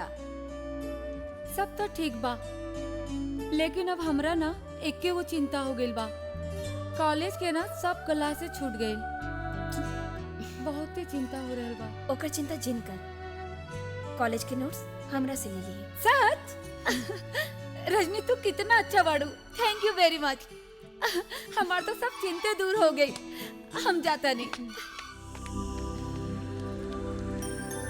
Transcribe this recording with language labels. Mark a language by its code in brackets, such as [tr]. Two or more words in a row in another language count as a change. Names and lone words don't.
[bho] सब तो ठीक बा, लेकिन अब हमरा ना एके वो चिंता हो गइल बा। कॉलेज के ना सब क्लासे छूट गइल। बहुत ही चिंता हो रहल बा। ओकर चिंता जिन कर। कॉलेज के नोट्स हमरा से ले लिए। सच? रजनी तू कितना अच्छा बाड़ू। [en] Thank you very much. [bho] हमार तो सब चिंते दूर हो गई। हम जाता नहीं।